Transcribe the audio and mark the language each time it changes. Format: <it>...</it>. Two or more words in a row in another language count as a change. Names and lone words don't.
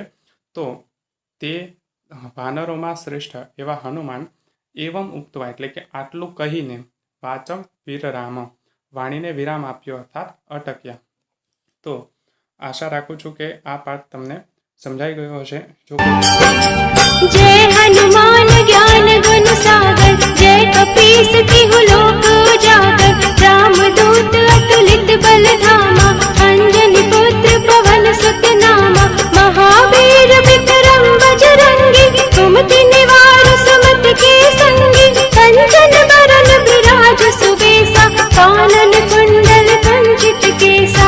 <gu>તો તે વાનરોમાં શ્રેષ્ઠ એવા હનુમાન</gu> <sa>एवम् उक्त्वा</sa> <gu>એટલે કે આટલું કહીને,</gu> <sa>वाचम् विरराम</sa> <gu>વાણીને વિરામ આપ્યો અર્થાત અટક્યા. તો આશા રાખું છું કે આ પાઠ તમને સમજાઈ ગયો હશે.</gu> <awa>जय हनुमान ज्ञान गुण सागर, जय कपीस तिहु लोक उजागर, राम दूत अतुलित बल धामा, अंजनी पुत्र पवन सुत नामा, महावीर विक्रम बजरंगी, कुमति निवार सुमत के संगी, कंचन बरन विराज सुबेसा, कानन कुंडल कुंचित केसा,</awa>